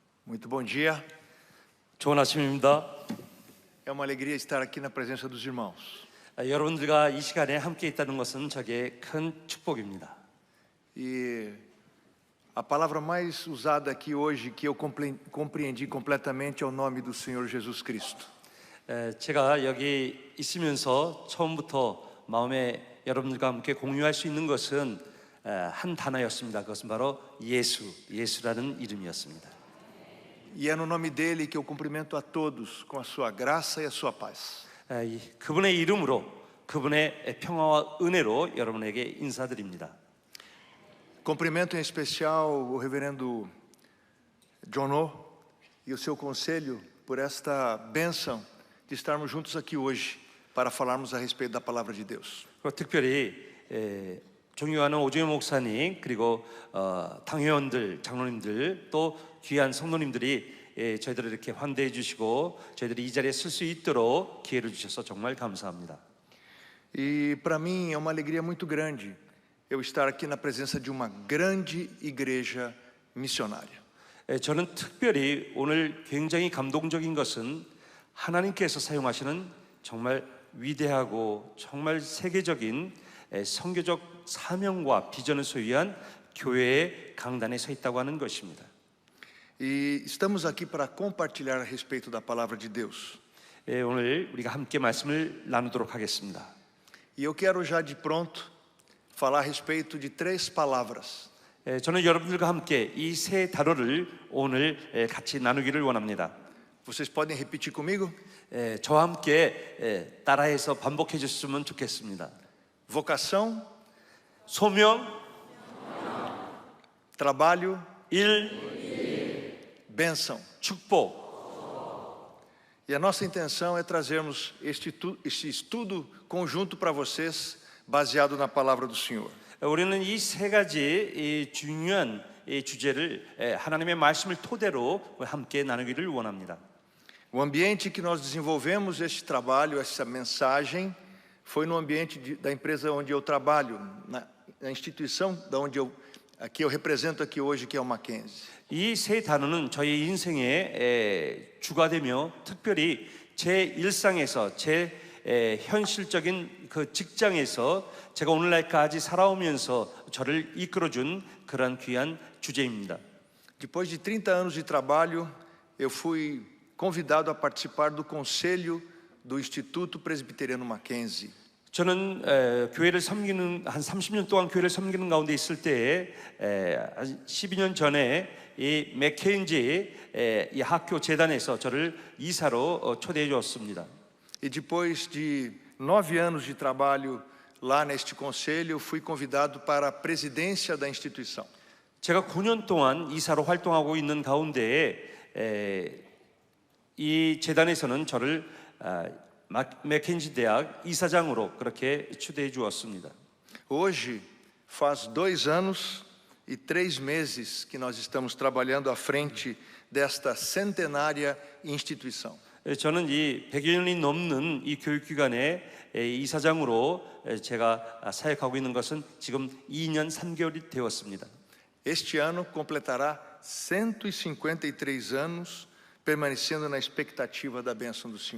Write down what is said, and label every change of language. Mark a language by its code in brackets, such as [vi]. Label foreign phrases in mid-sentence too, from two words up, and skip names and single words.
[pt] Muito bom dia. [ko] 좋은 아침입니다. [pt] É uma alegria estar aqui na presença dos irmãos. [ko] 여러분들과 이 시간에 함께 있다는 것은 저에게 큰 축복입니다. [pt] E a palavra mais usada aqui hoje, que eu compreendi completamente, é o nome do Senhor Jesus Cristo. [ko] 제가 여기 있으면서 처음부터 마음에 여러분들과 함께 공유할 수 있는 것은 한 단어였습니다. 그것은 바로 예수라는 이름이었습니다. [pt] E é no nome dele que eu cumprimento a todos com a sua graça e a sua paz. [ko] 그분의 이름으로, 그분의 평화와 은혜로 여러분에게 인사드립니다. [pt] Cumprimento em especial o reverendo Jono e o seu conselho por esta bênção de estarmos juntos aqui hoje para falarmos a respeito da palavra de Deus. [ko] 특별히 존경하는 오정현 목사님 그리고 당회원들, 장로님들 또 귀한 성도님들이 저희들을 이렇게 환대해 주시고 저희들이 이 자리에 쓸 수 있도록 기회를 주셔서 정말 감사합니다. [pt] E para mim é uma alegria muito grande eu estar aqui na presença de uma grande igreja missionária. [ko] 저는 특별히 오늘 굉장히 감동적인 것은 하나님께서 사용하시는 정말 위대하고 정말 세계적인 선교적 사명과 비전을 소유한 교회의 강단에 서 있다고 하는 것입니다. [pt] E estamos aqui para compartilhar a respeito da palavra de Deus. [ko] 오늘 우리가 함께 말씀을 나누도록 하겠습니다. [pt] E eu quero já de pronto falar a respeito de três palavras. [ko] 저는 여러분들과 함께 이 세 단어를 오늘 같이 나누기를 원합니다. [pt] Vocês podem repetir comigo? [ko] 저와 함께 따라해서 반복해 주셨으면 좋겠습니다. [pt] Vocação, [ko] 소명, [pt] trabalho, [ko] 일, [pt] bênção. [ko] 축복. [pt] E a nossa intenção é trazermos este estudo conjunto para vocês, baseado na palavra do Senhor. [ko] 우리는 이 세 가지 이 중요한 이 주제를 하나님의 말씀을 토대로 함께 나누기를 원합니다. [pt] O ambiente que nós desenvolvemos este trabalho, essa mensagem, foi no ambiente da empresa onde eu trabalho, na instituição da onde eu represento aqui hoje, que é o Mackenzie. [ko] 이 세 단어는 저희 인생의 주가 되며 특별히 제 일상에서 제 현실적인 그 직장에서 제가 오늘날까지 살아오면서 저를 이끌어준 그런 귀한 주제입니다. [pt] Depois de 30 anos de trabalho, eu fui convidado a participar do conselho do Instituto Presbiteriano Mackenzie. [ko] 저는 교회를 섬기는 한 30년 동안 교회를 섬기는 가운데 있을 때에 한 12년 전에 이 맥켄지 이 학교 재단에서 저를 이사로 초대해 주었습니다. [pt] E depois de 9 anos de trabalho lá neste conselho, fui convidado para a presidência da instituição. [ko] 제가 9년 동안 이사로 활동하고 있는 가운데에 이 재단에서는 저를 맥켄지 대학 이사장으로 그렇게 초대해 주었습니다. [pt] Hoje faz 2 anos e 3 meses que nós estamos trabalhando à frente desta centenária instituição. [ko] 저는 이 100여 년이 넘는 이 교육기관의 이사장으로 제가 사역하고 있는 것은 지금 2년 3개월이 되었습니다. [pt] Este ano completará 153 anos, permanecendo na expectativa da bênção do Senhor.